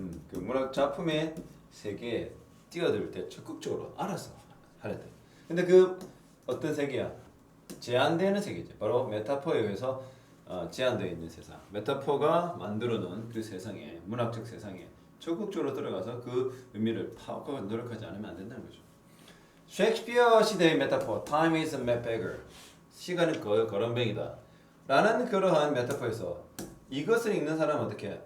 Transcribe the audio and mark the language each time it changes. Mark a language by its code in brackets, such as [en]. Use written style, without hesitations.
[ko] 그 문학 작품의 세계에 뛰어들 때 적극적으로 알아서 하려 돼. 근데 그 어떤 세계야? 제한되는 세계죠. 바로 메타포에 의해서 제한되어 있는 세상. 메타포가 만들어놓은 그 세상에, 문학적 세상에 적극적으로 들어가서 그 의미를 파악하고 노력하지 않으면 안 된다는 거죠. 셰익스피어 시대의 메타포, [en] time is a map beggar. [ko] 시간은 거렁뱅이다. 라는 그러한 메타포에서 이것을 읽는 사람은 어떻게?